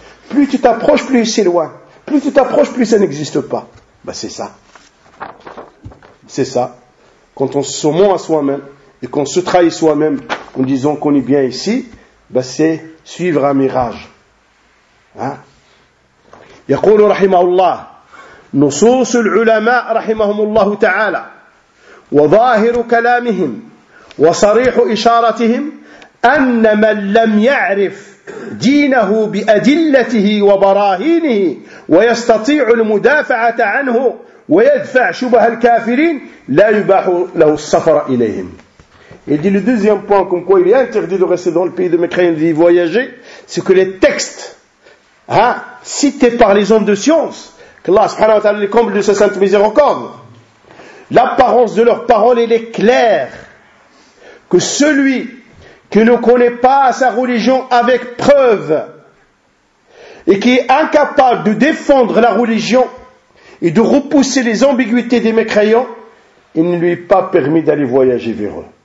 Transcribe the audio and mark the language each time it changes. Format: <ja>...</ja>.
<fr>Plus tu t'approches, plus il s'éloigne. Plus tu t'approches, plus ça n'existe pas. Ben, c'est ça. C'est ça. Quand on se ment à soi-même, et qu'on se trahit soi-même, en disant qu'on est bien ici, ben, c'est suivre un mirage. Hein?</fr> <ar>يقول رحمه الله نصوص العلماء رحمهم الله تعالى وظاهر كلامهم وصريح إشارتهم أن من لم يعرف دينه بأدلته وبراهينه ويستطيع المدافعة عنه ويدفع شبه الكافرين لا يباح له السفر إليهم.</ar> <fr>Il dit le deuxième point comme quoi il est interdit de rester dans le pays de Mécréens d'y voyager, c'est que les textes, hein, cités par les hommes de science, qu'Allah subhanahu wa ta'ala les comble de sa sainte miséricorde, l'apparence de leur parole, elle est claire, que celui qui ne connaît pas sa religion avec preuve, et qui est incapable de défendre la religion, et de repousser les ambiguïtés des mécréants, il ne lui est pas permis d'aller voyager vers eux.</fr>